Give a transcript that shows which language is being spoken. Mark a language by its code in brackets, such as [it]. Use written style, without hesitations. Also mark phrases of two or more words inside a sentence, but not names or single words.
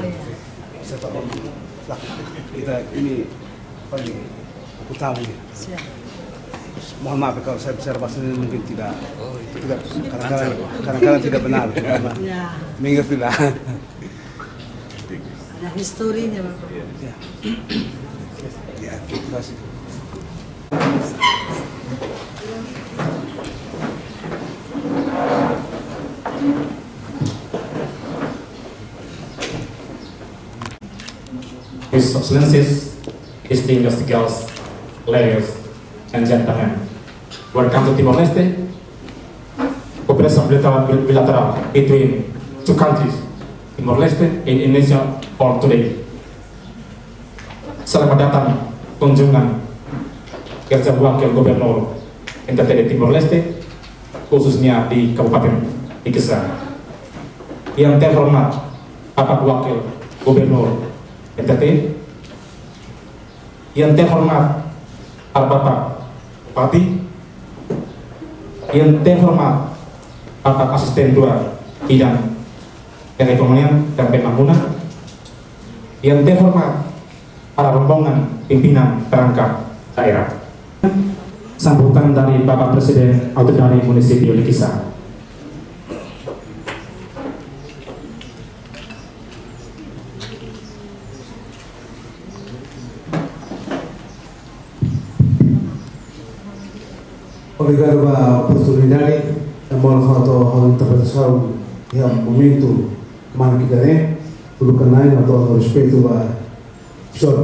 [id] Saya Pak kita ini apa ini aku tahu ya. Mohon maaf kalau saya bicara bahasa ini mungkin tidak kadang-kadang tidak benar. Mengerti lah. Ada historinya Bapak. Ya, terima kasih. [en] His Excellencies, distinguished girls, ladies, and gentlemen, welcome to Timor-Leste. Cooperation bilateral between two countries, Timor-Leste and Indonesia, for today. [id] Selamat datang kunjungan kerja Wakil Gubernur NTT di Timor-Leste, khususnya di Kabupaten Likisa. Yang terhormat Bapak Wakil Gubernur NTT, yang terhormat para Bapak Bupati, yang terhormat Bapak Asisten 2 Bidang Perekonomian dan Pembangunan, yang terhormat para rombongan pimpinan perangkat daerah. Sambutan dari Bapak Presiden Otonomi Munisipio Likisa. [pt] Obrigado pela oportunidade, embora a interpretação e o momento que darei, pelo canal, a todo respeito ao Sr.